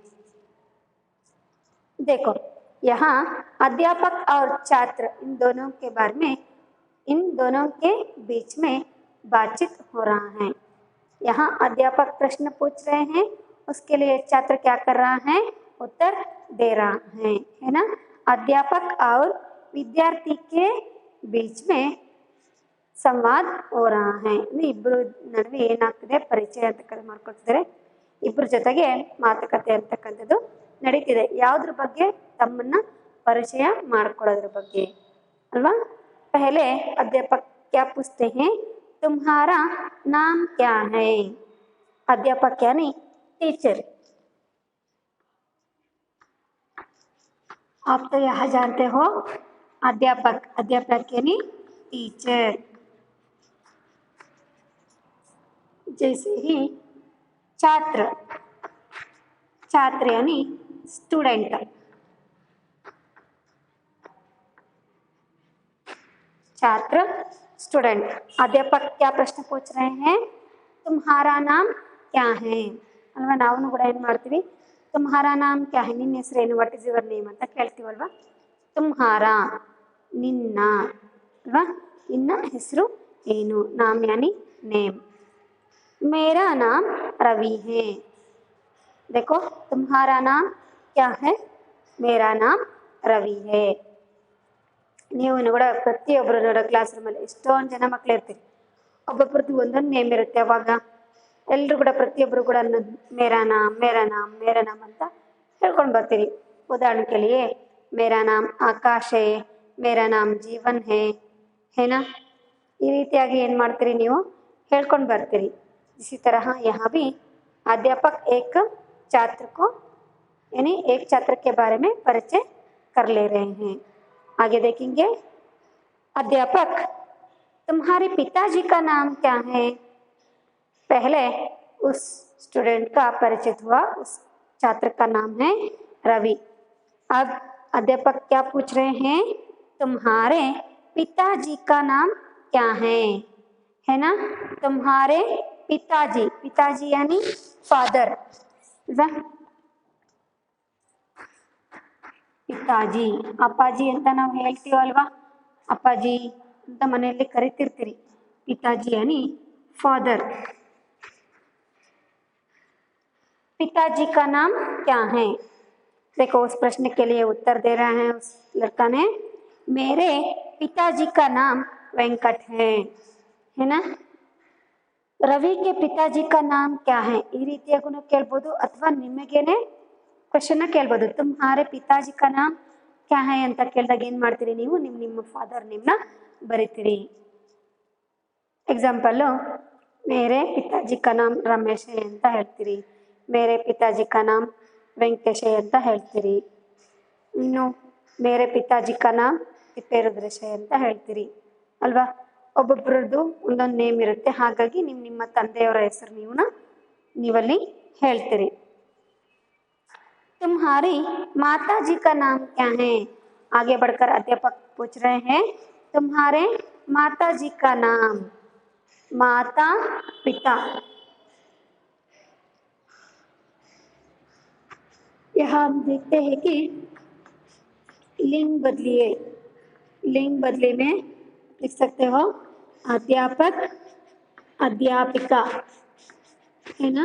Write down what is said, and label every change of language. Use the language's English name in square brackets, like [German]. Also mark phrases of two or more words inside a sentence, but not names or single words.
[Hindi] देखो, यहाँ अध्यापक और छात्र इन दोनों के बारे में, इन दोनों के बीच में बातचीत हो रहा है. यहाँ अध्यापक प्रश्न पूछ रहे हैं, उसके लिए छात्र क्या कर रहा है, उत्तर दे रहा है ना. अध्यापक और विद्यार्थी के बीच में ಸಂವಾದ हो रहा है. [Kannada] ಇಬ್ಬರು ನಡುವೆ ಏನಾಗ್ತಿದೆ, ಪರಿಚಯ ಅಂತಕ್ಕಂಥ ಮಾಡ್ಕೊಳ್ತಿದ್ದಾರೆ. ಇಬ್ಬರ ಜೊತೆಗೆ ಮಾತುಕತೆ ಅಂತಕ್ಕಂಥದ್ದು ನಡೀತಿದೆ. ಯಾವುದ್ರ ಬಗ್ಗೆ? ತಮ್ಮನ್ನ ಪರಿಚಯ ಮಾಡ್ಕೊಳ್ಳೋದ್ರ ಬಗ್ಗೆ ಅಲ್ವಾ. [Hindi] पहले अध्यापक क्या पूछते हैं, तुम्हारा नाम क्या है? अध्यापक यानी टीचर. आप तो यह जानते हो, अध्यापक, अध्यापक यानी टीचर. जैसे ही छात्र, छात्र यानी स्टूडेंट. छात्र, स्टूडेंट. अध्यापक क्या प्रश्न पूछ रहे हैं, तुम्हारा नाम क्या है ಅಲ್ವಾ. [Kannada] ನಾವು ಕೂಡ ಏನು ಮಾಡ್ತೀವಿ, [Hindi] तुम्हारा नाम क्या है, [Kannada] ನಿನ್ನ ಹೆಸರೇನು, [English] What is your name [Kannada] ಅಂತ ಕೇಳ್ತೀವಲ್ವಾ. तुम्हारा ನಿನ್ನ ಅಲ್ವಾ, ನಿನ್ನ ಹೆಸರು ಏನು, [Hindi] नाम यानी नेम. मेरा नाम रवि है. देखो, तुम्हारा नाम क्या है, मेरा नाम रवि है. [Kannada] ನೀವು ಕೂಡ ಪ್ರತಿಯೊಬ್ಬರು ನೋಡೋ ಕ್ಲಾಸ್ ರೂಮಲ್ಲಿ ಎಷ್ಟೊಂದು ಜನ ಮಕ್ಕಳು ಇರ್ತೀರಿ. ಒಬ್ಬೊಬ್ರದ್ದು ಒಂದೊಂದು ನೇಮ್ ಇರುತ್ತೆ. ಅವಾಗ ಎಲ್ಲರೂ ಕೂಡ ಪ್ರತಿಯೊಬ್ಬರು ಕೂಡ [Hindi] मेरा नाम मेरा नाम मेरा नाम [Kannada] ಅಂತ ಹೇಳ್ಕೊಂಡು ಬರ್ತೀರಿ. ಉದಾಹರಣೆ ಕೇಳಿಯೇ, [Hindi] मेरा नाम आकाश है, मेरा नाम जीवन है ना. [Kannada] ಈ ರೀತಿಯಾಗಿ ಏನು ಮಾಡ್ತೀರಿ, ನೀವು ಹೇಳ್ಕೊಂಡು ಬರ್ತೀರಿ. [Hindi] इसी तरह यहाँ भी अध्यापक एक छात्र को, यानी एक छात्र के बारे में परिचय कर ले रहे हैं। आगे देखेंगे, अध्यापक तुम्हारे पिताजी का नाम क्या है? पहले उस स्टूडेंट का परिचित हुआ, उस छात्र का नाम है रवि। अब अध्यापक क्या पूछ रहे हैं? तुम्हारे पिताजी का नाम क्या है ना? तुम्हारे पिताजी, पिताजी यानी फादर, [Kannada] ಪಿತಾಜಿ ಅಪ್ಪಾಜಿ ಅಂತ ನಾವು ಹೇಳ್ತೀವಲ್ವಾ, ಅಪ್ಪಾಜಿ ಅಂತ ಮನೆಯಲ್ಲಿ ಕರಿತಿರ್ತೀರಿ. [Hindi] पिताजी यानी फादर। पिताजी का नाम क्या है? देखो उस प्रश्न के लिए उत्तर दे रहा है उस लड़का ने, मेरे पिताजी का नाम वेंकट है ना? रवि के पिताजी का नाम क्या है? [Kannada] ಈ ರೀತಿಯಾಗೂ ಕೇಳ್ಬೋದು, ಅಥವಾ ನಿಮಗೇನೆ ಕ್ವಶನ್ ಕೇಳ್ಬೋದು. [Hindi] तुम्हारे पिताजी का नाम क्या है [Kannada] ಅಂತ ಕೇಳಿದಾಗ ಏನ್ ಮಾಡ್ತೀರಿ ನೀವು? ನಿಮ್ಮ [English] father name [Kannada] ಬರೀತೀರಿ. ಎಕ್ಸಾಂಪಲ್, [Hindi] मेरे पिताजी का नाम रमेश है [Kannada] ಅಂತ ಹೇಳ್ತೀರಿ, [Hindi] मेरे पिताजी का नाम ವೆಂಕಟೇಶ್ [Kannada] ಅಂತ ಹೇಳ್ತೀರಿ. ಇನ್ನು [Hindi] मेरे पिताजी का नाम [Kannada] ತಿಪ್ಪೇರುದ್ರೇಶ ಅಂತ ಹೇಳ್ತೀರಿ ಅಲ್ವಾ? ಒಬ್ಬೊಬ್ಬರದ್ದು ಒಂದೊಂದು ನೇಮ್ ಇರುತ್ತೆ, ಹಾಗಾಗಿ ನಿಮ್ಮ ತಂದೆಯವರ ಹೆಸರು ನೀವಲ್ಲಿ ಹೇಳ್ತೀರಿ. [Hindi] तुम्हारी माता जी का नाम क्या है? आगे बढ़कर अध्यापक पूछ रहे हैं, तुम्हारे माता जी का नाम, माता पिता। यहाँ हम देखते हैं कि लिंग बदलिए, लिंग बदले में लिख सकते हो अध्यापक अध्यापिका, है ना?